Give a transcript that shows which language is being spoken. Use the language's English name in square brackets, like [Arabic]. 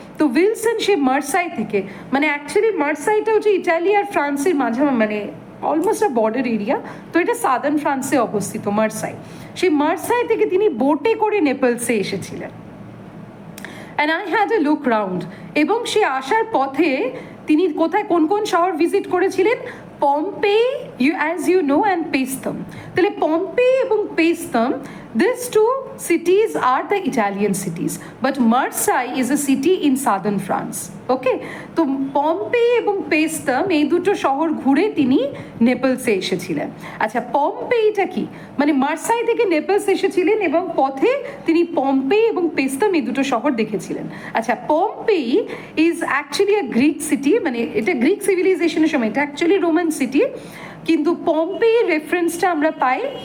[Bangla] তো উইলসন সে মার্সাই থেকে, মানে অ্যাকচুয়ালি মার্সাইটা হচ্ছে ইটালি আর ফ্রান্সের মাঝে, মানে অলমোস্ট আ বর্ডার এরিয়া, তো এটা সাদার্ন ফ্রান্সে অবস্থিত মার্সাই। সেই মার্সাই থেকে তিনি বোটে করে নেপলসে এসেছিলেন। [English] and I had a look round, [Bangla] এবং সে আসার পথে তিনি কোথায় কোন কোন শহর ভিজিট করেছিলেন, Pompeii, as you know, and পেস্তম। তাহলে পম্পেই এবং পেস্তম, [English] these two cities are the Italian cities, but Marseille is a city in southern France. [Bangla] ওকে, তো পম্পেই এবং পেস্তম এই দুটো শহর ঘুরে তিনি নেপলসে এসেছিলেন। আচ্ছা, পম্পেইটা কি, মানে মার্সাই থেকে নেপলস এসেছিলেন এবং পথে তিনি পম্পেই এবং পেস্তম এই দুটো শহর দেখেছিলেন। আচ্ছা, [English] Pompeii is actually a Greek city, [Bangla] মানে এটা গ্রিক সিভিলাইজেশনের সময়, এটা অ্যাকচুয়ালি রোমান সিটি, কিন্তু পম্পেইয়ের রেফারেন্সটা আমরা পাই